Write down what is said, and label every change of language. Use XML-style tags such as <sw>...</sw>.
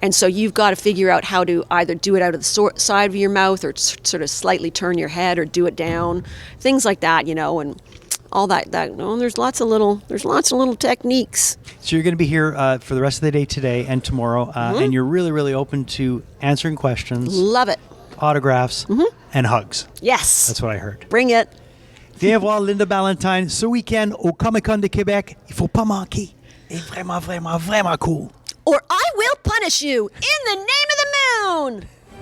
<en>And so you've got to figure out how to either do it out of the side of your mouth, or sort of slightly turn your head, or do it down, things like that, and all that. There's lots of little techniques. So you're going to be here for the rest of the day today and tomorrow, and you're really, really open to answering questions. Love it. Autographs and hugs. Yes. That's what I heard. Bring it.</en> <fr>Viens voir Linda Ballantyne ce week-end au Comiccon de Québec. Il faut pas manquer. Et vraiment, vraiment, vraiment cool.</fr> <en>Or I will punish you in the name of the moon.</en>